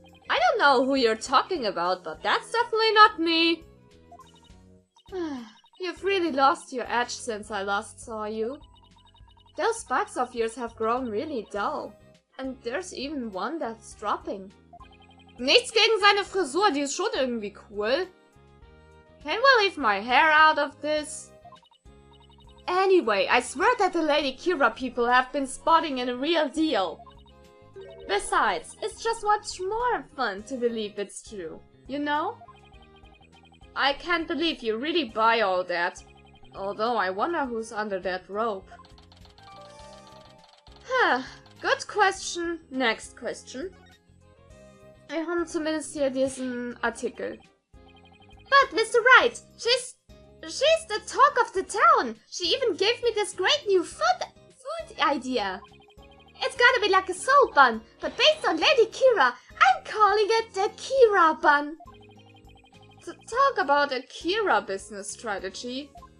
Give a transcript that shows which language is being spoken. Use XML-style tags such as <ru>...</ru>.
<en>I don't know who you're talking about, but that's definitely not me. You've really lost your edge since I last saw you. Those spikes of yours have grown really dull. And there's even one that's dropping.</en> <de>Nichts gegen seine Frisur, die ist schon irgendwie cool.</de> <en>Can we leave my hair out of this? Anyway, I swear that the Lady Kira people have been spotting in a real deal. Besides, it's just much more fun to believe it's true, you know? I can't believe you really buy all that. Although I wonder who's under that rope. Good question. Next question.</en> <de>Wir haben zumindest hier diesen Artikel.</de> <en>But Mr. Wright, she's the talk of the town. She even gave me this great new food idea. It's gotta be like a soul bun, but based on Lady Kira, I'm calling it the Kira bun. To talk about a Kira business strategy.</en>